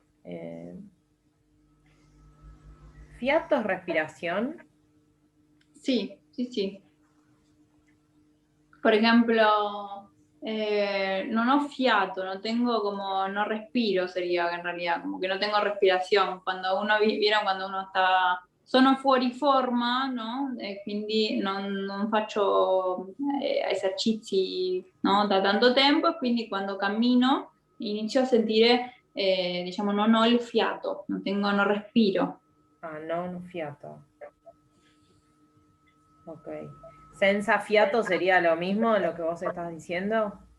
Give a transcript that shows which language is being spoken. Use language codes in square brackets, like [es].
[es] Eh, fiato es respiración. Sí, sí, sí. Por ejemplo, no fiato, no tengo como, no respiro sería en realidad, como que no tengo respiración. Cuando uno, vieron cuando uno está, [it] sono fuori forma, no? Quindi non faccio esercizi, no? Da tanto tempo e quindi quando cammino inizio a sentire, diciamo, non ho il fiato, [es] no respiro. [it] Ah, non fiato. Ok. Senza fiato [es] sería lo mismo de lo que vos estás diciendo.